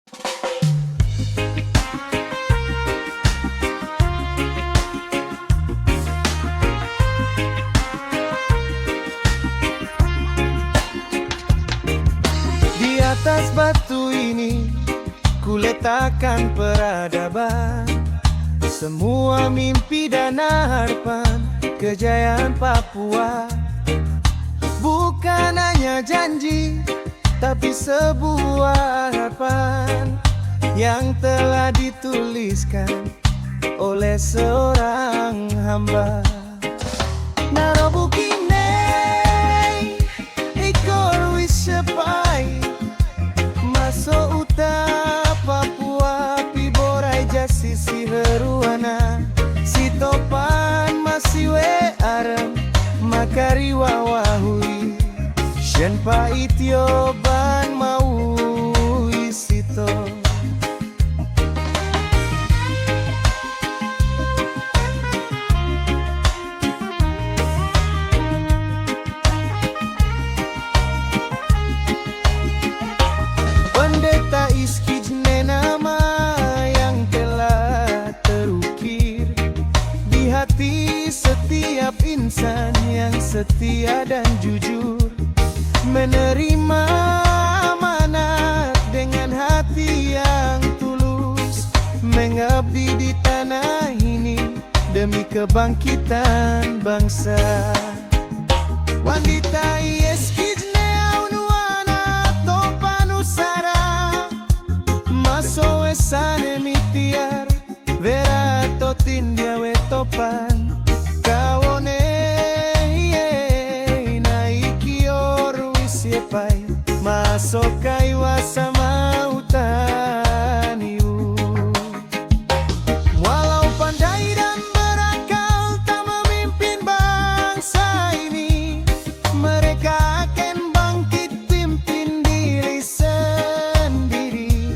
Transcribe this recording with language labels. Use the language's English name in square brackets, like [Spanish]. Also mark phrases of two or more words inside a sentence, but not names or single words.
[Indonesian] Di atas batu ini ku letakkan peradaban, semua mimpi dan harapan kejayaan Papua. Bukan hanya janji, tapi sebuah harapan yang telah dituliskan oleh seorang hamba. [Biak] Narobukine ikor wisepai, maso uta Papua piborai jasi si heruana, si topan masiwe arem makari wawahui, shenpa itioban mau isito. [Indonesian] Pendeta Iskijne nama yang telah terukir di hati setiap insan yang setia dan jujur, menerima amanat dengan hati yang tulus, mengabdi di tanah ini demi kebangkitan bangsa. [Biak] Wanita Iskijne aunuana topanusara, maso esane mitiar vera totindia we topan, kawone naikior wisiepai, maso kaiwa sama utaniu. [Indonesian] Walau pandai dan berakal tak memimpin bangsa ini, mereka akan bangkit pimpin diri sendiri.